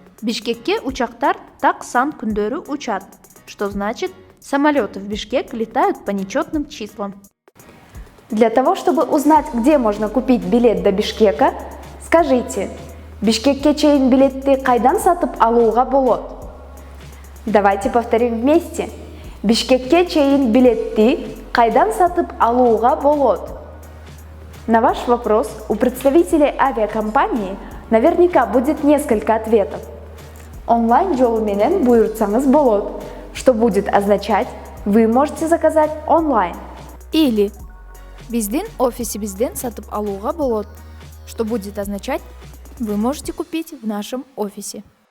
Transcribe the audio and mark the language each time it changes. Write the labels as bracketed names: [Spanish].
[Kyrgyz] «Бишкекке учактар так сан күндөрү учат», [Russian] что значит «самолеты в Бишкек летают по нечетным числам». Для того, чтобы узнать, где можно купить билет до Бишкека, скажите [Kyrgyz] «Бишкекке чейин билетти кайдан сатып алууга болот?» [Russian] Давайте повторим вместе. [Kyrgyz] «Бишкекке чейин билетти кайдан сатып алууга болот?» [Russian] На ваш вопрос у представителей авиакомпании наверняка будет несколько ответов. [Kyrgyz] «Онлайн жолу менен буйртсаңыз болот», [Russian] что будет означать «вы можете заказать онлайн». Или [Kyrgyz] «Биздин офисибизден сатып алууга болот», [Russian] что будет означать «вы можете купить в нашем офисе».